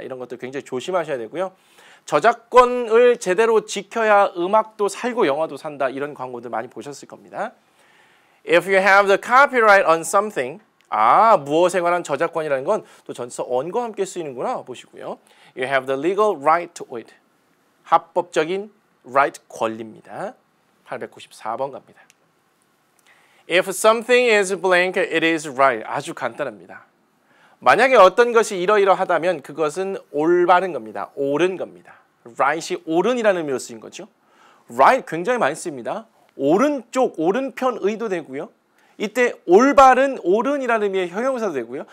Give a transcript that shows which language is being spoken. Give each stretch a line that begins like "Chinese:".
Korean: 이런 것도 굉장히 조심하셔야 되고요. 저작권을 제대로 지켜야 음악도 살고 영화도 산다. 이런 광고들 많이 보셨을 겁니다.
English: If you have the copyright on something,
Korean: 무엇에 관한 저작권이라는 건 또 전치사 on과 함께 쓰이는구나 보시고요.
English: You have the legal right to it.
Korean: 합법적인 right 권리입니다. 894번 갑니다.
English: If something is blank, it is right.
Korean: 아주 간단합니다. 만약에 어떤 것이 이러이러하다면 그것은 올바른 겁니다. 옳은 겁니다. right이 옳은이라는 의미로 쓰인 거죠. right 굉장히 많이 씁니다. 오른쪽, 오른편의도 되고요. 이때 올바른, 옳은이라는 의미의 형용사도 되고요.